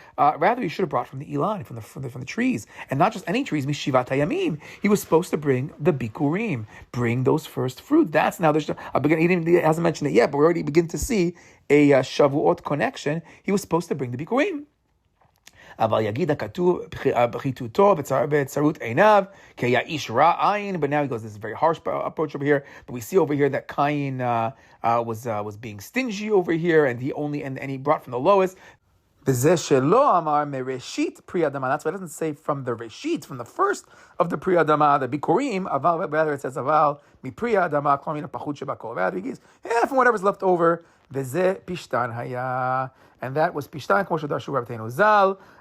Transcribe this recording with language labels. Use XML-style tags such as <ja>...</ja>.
<en>Rather, he should have brought from the ilan, from the trees, and not just any trees. Mishivat hayamim. He was supposed to bring the bikurim, bring those first fruit. That's now he hasn't mentioned it yet, but we already begin to see a Shavuot connection. He was supposed to bring the bikurim.</en> <he>אבל יגיד הכתוב בחיתותו בצרות עיניו, כי היה איש רע עין.</he> <en>But now he goes, this is a very harsh approach over here. But we see over here that Kayin was being stingy over here, and he brought from the lowest.</en> <he>וזה שלא אמר מראשית פרי אדמה.</he> <en>That's why it doesn't say from the ראשית, from the first of the פרי אדמה, the ביקורים, אבל, rather it says</en> <he>אבל מפרי האדמה, כלומר מן הפחות שבכל.</he> <en>Rather he gives, from whatever's left over,</en> <he>וזה פשטן היה.</he> <en>And that was</en> <he>פשטן, כמו שדרשו רבותינו ז"ל.</he>